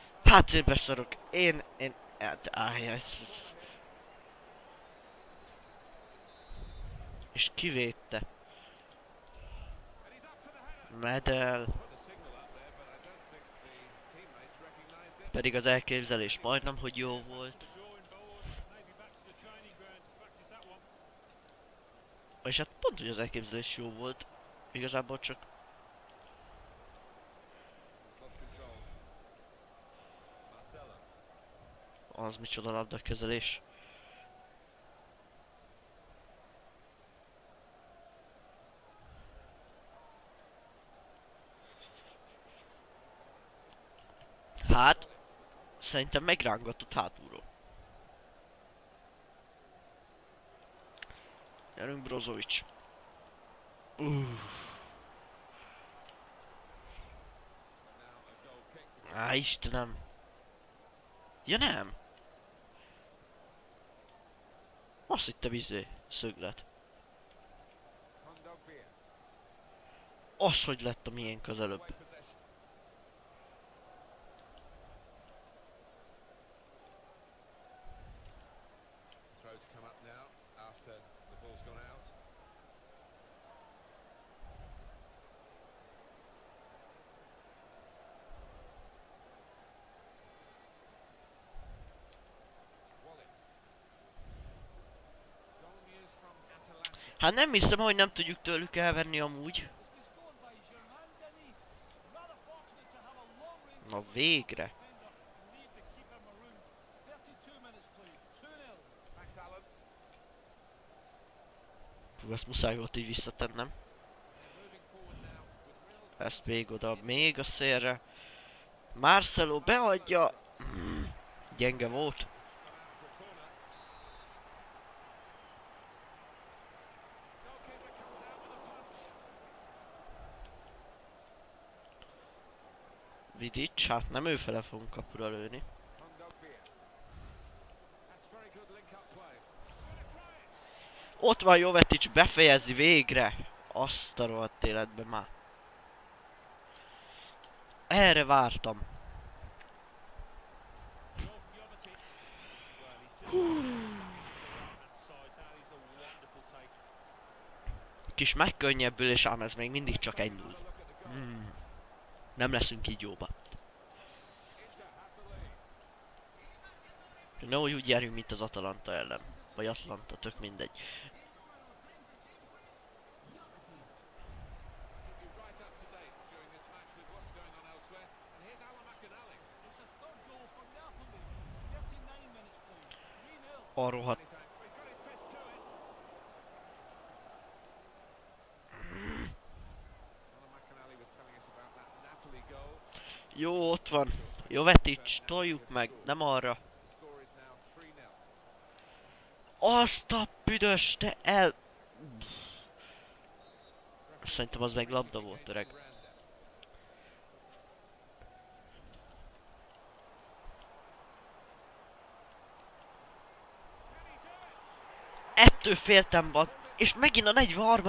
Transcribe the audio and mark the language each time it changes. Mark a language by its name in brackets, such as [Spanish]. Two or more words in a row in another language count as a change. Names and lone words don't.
[Hungarian] Hát én beszarok. Hát, ez... És kivédte. [English] And he's up for the header. Medel. Put the signal up there, but I don't think the teammates recognized it. [Hungarian] Pedig az elképzelés majdnem, hogy jó volt. [English] The drawing board, maybe back to the training ground to practice that one. [Hungarian] És hát pont, hogy az elképzelés jó volt. Igazából csak [English] Lost control. Marcelo. [Hungarian] az micsoda labdakezelés. Hát, szerintem megrángatott hátulról. Gyerünk Brozovic. [English] So now a goal kick to [Hungarian] Á, Istenem. Ja nem. Azt hittem szöglet. [English] Kondogbia. [Hungarian] Az, hogy lett a miénk az előbb. [English] Away possession. Throw to come up now after the ball's gone out. Wallace. Goal news from Atalanta. [Hungarian] Hát nem hiszem, hogy nem tudjuk tőlük elvenni amúgy. [English] It's been scored by Germain Denis. Rather fortunate to have a long range [Hungarian] Na végre. [English] defender and leave the keeper marooned. 32 minutes played. 2-0. Max Allen. [Hungarian] Hú, ezt muszáj volt így visszatennem. [English] They're moving forward now with real [Hungarian] Ezt még oda, még a szélre. Marcelo beadja. Gyenge volt. [English] Gone out for a corner. Goalkeeper comes out with a punch. [Hungarian] Vidic, hát nem őfele fogunk kapura lőni. [English] Kondogbia. That's very good link-up play. Gonna try it. [Hungarian] Ott van Jovetic, befejezi végre. Azt a rohadt életben már. Erre vártam. [English] Jovetic. Well, he's just to the right-hand side. That is a wonderful take. [Hungarian] Kis megkönnyebbülés, ám ez még mindig csak egy null. [English] Another look at the goal. [Hungarian] Nem leszünk így jóba. [English] Inter have the lead. No, [Hungarian] úgy járjunk, mint az Atalanta ellen. Vagy Atlanta, tök mindegy. [English] Keep you right up to date during this match with what's going on elsewhere. And here's Alan McInally. It's a third goal for Napoli. 39 minutes played. 3-0. [Hungarian] A rohadt. [English] Many thanks. He's got his fist to it. Alan McInally was telling us about that Napoli goal. [Hungarian] Jó, ott van. Jovetic, toljuk meg, nem arra. [English] The score is now 3-0. [Hungarian] Azt a büdös, te el... Szerintem az meg labda volt, öreg. Ettől féltem van, és megint a 43.